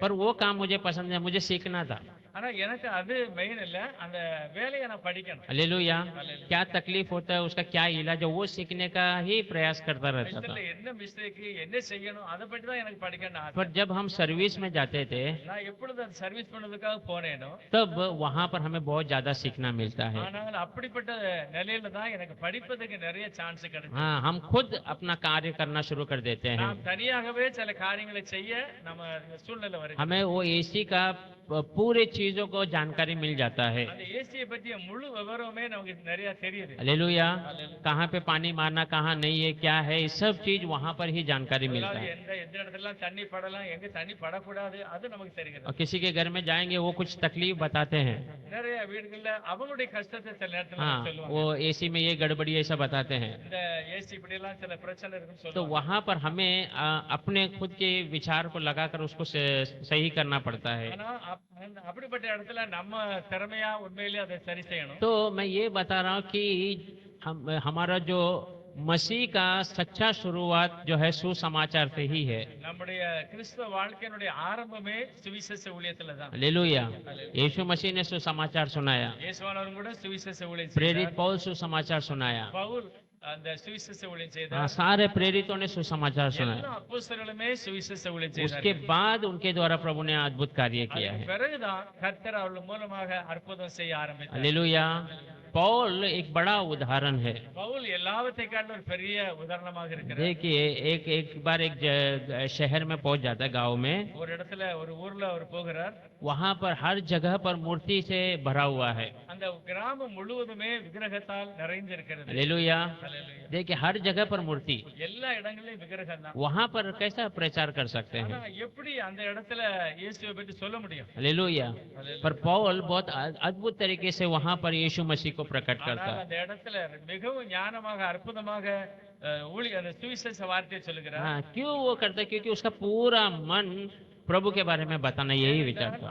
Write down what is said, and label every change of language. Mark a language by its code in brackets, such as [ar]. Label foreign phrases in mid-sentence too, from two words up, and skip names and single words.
[hi] पर वो काम मुझे पसंद है, मुझे सीखना था। [ta] ஆனா எனக்கு அது மெயின் இல்ல, அந்த வேலையை நான் படிக்கணும். [hi] हालेलुया। क्या तकलीफ होता है, उसका क्या इलाज है, वो सीखने का ही प्रयास करता रहता था। [ta] இதுல என்ன மிஸ்டேக், என்ன செய்யணும், அதை பற்றி தான் எனக்கு படிக்கணும் ஆசை. [hi] पर जब हम सर्विस में जाते थे [ta] நான் எப்பொழுது அந்த சர்வீஸ் பண்ணதுக்காக போனேனோ, [hi] तब वहाँ पर हमें बहुत ज्यादा सीखना मिलता है। [ta] ஆனால் அப்படிப்பட்ட நிலையில தான் எனக்கு படிப்பதற்கு நிறைய சான்ஸ் கிடைக்கும். [hi] हाँ, हम खुद अपना कार्य करना शुरू कर देते हैं। [ta] நாம் தனியாகவே சில காரியங்களை செய்ய நம்ம சூழ்நிலை வருது. [hi] हमें वो एसी का पूरे चीजों को जानकारी मिल जाता है। [ta] அந்த ஏசியை பற்றிய முழு விவரமே நமக்கு நிறைய தெரியுது. [hi] हालेलुया। कहाँ पे पानी मारना, कहाँ नहीं है, क्या है, ये सब चीज वहाँ पर ही जानकारी मिलता [ta] அதாவது [hi] है। [ta] எந்த எந்த இடத்துல தண்ணி படலாம், எங்க தண்ணி படக்கூடாது, அது நமக்கு தெரிகிறது. [hi] और किसी के घर में जाएंगे वो कुछ तकलीफ बताते हैं। [ta] நிறைய வீடுகள்ல அவங்களுடைய கஷ்டத்தை சில நேரத்துல [hi] हाँ, [ta] சொல்லுவாங்க. [hi] वो एसी में ये गड़बड़ी ऐसा बताते हैं। [ta] இந்த ஏசி இப்படி எல்லாம் சில பிரச்சனை இருக்குன்னு [hi] तो [ta] சொல்லுவாங்க. [hi] वहाँ पर हमें अपने खुद के विचार को लगाकर उसको सही करना पड़ता है। [ta] ஆனா அப்படிப்பட்ட இடத்துல நம்ம திறமையா உண்மையிலேயே அதை சரி செய்யணும். [hi] तो मैं ये बता रहा हूँ कि हमारा जो मसीह का सच्चा शुरुआत जो है सुसमाचार से ही है। [ta] நம்முடைய கிறிஸ்தவ வாழ்க்கையினுடைய ஆரம்பமே சுவிசேஷ ஊழியத்துல தான். [hi] हालेलुया। यीशु मसीह ने सुसमाचार सुनाया, [ta] இயேசுவானவர் கூட சுவிசேஷ ஊழியம் [hi] प्रेरित [ta] செய்தார். [hi] पौल सुसमाचार सुनाया। [ta] பவுல் அந்த சுவிசேஷ ஊழியம் [hi] हाँ, [ta] செய்தார். [hi] सारे प्रेरितों ने सुसमाचार [ta] எல்லா [hi] सुनाया। [ta] அப்போஸ்தலர்களுமே சுவிசேஷ ஊழியம் [hi] उसके [ta] செய்தார்கள். [hi] बाद उनके द्वारा प्रभु ने अद्भुत कार्य किया [ta] அதுக்கு [hi] है। [ta] பிறகுதான் கர்த்தர் அவர்கள் மூலமாக அற்புதம் செய்ய ஆரம்பித்தார். [hi] हालेलुया। पौल एक बड़ा उदाहरण है। [ta] பவுல் எல்லாவற்றை காட்டிலும் ஒரு பெரிய உதாரணமாக இருக்கிறார். [hi] देखिए, एक बार एक शहर में पहुंच जाता है, गांव में। [ta] ஒரு இடத்துல ஒரு ஊர்ல அவர் போகிறார். [hi] वहां पर हर जगह पर मूर्ति से भरा हुआ है। [ta] அந்த கிராமம் முழுவதுமே விக்கிரகத்தால் நிறைந்திருக்கிறது. [hi] हालेलुया। [ta] ஹல்லேலூயா. [hi] देखिए, हर जगह पर मूर्ति, [ta] எல்லா இடங்களிலும் விக்கிரகம் தான். [hi] वहां पर कैसा प्रचार कर सकते [ta] ஆனா [hi] हैं। [ta] எப்படி அந்த இடத்துல இயேசுவை பற்றி சொல்ல முடியும்? [hi] हालेलुया। पर पौल बहुत अद्भुत तरीके से वहां पर यीशु मसीह को प्रकट करता [ta] ஆனால் [hi] है। [ta] அந்த இடத்துல மிகவும் ஞானமாக அற்புதமாக அந்த சுவிசேஷ வார்த்தையை சொல்லுகிறார். [hi] हाँ, क्यों वो करता है? क्योंकि उसका पूरा मन प्रभु के बारे में बताना, यही विचार था।